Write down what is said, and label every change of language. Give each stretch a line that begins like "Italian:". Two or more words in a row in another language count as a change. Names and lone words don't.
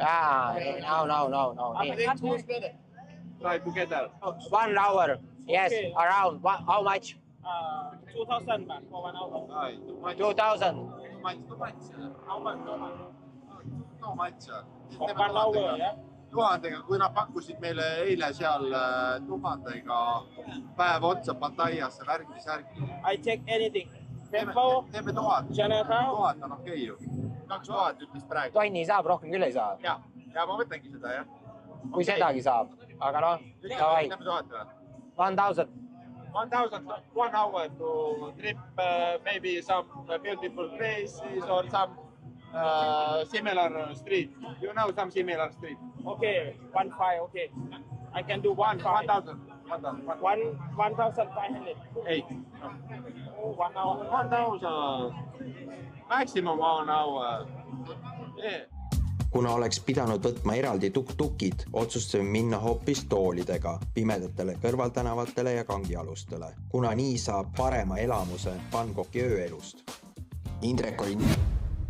English: No. Try together. 1 hour, yes, okay. Around. How much? 2,000 baht for 1 hour. 2,000. How much? No much. 1 hour,
Estonian: jah? 1000-ga, kui nad pakkusid meile eile seal 1000-ga päev otsa Pataiasse värki.
English: I check anything.
Estonian: Teeme 1000. 1000 on okei ju. 2000 ütles praegu. Tonni saab, rohkem küll ei saa. Ja ma võtangi seda, jah. Kui sedagi saab, aga noh, davai. 1000.
English: 1,000, 1 hour to trip maybe some beautiful places or some similar street. You know some similar street. Okay, 1,500, okay. I can do 1,500. 1,500.
Estonian: Ei.
English: 1 hour. 1,000. Maximum 1 hour. Yeah.
Estonian: Kuna oleks pidanud võtma eraldi tuk-tukid, otsustasime minna hoopis toolidega pimedatele kõrvaltänavatele ja kangialustele, kuna nii saab parema elamuse Bangkoki ööelust. Indrek oli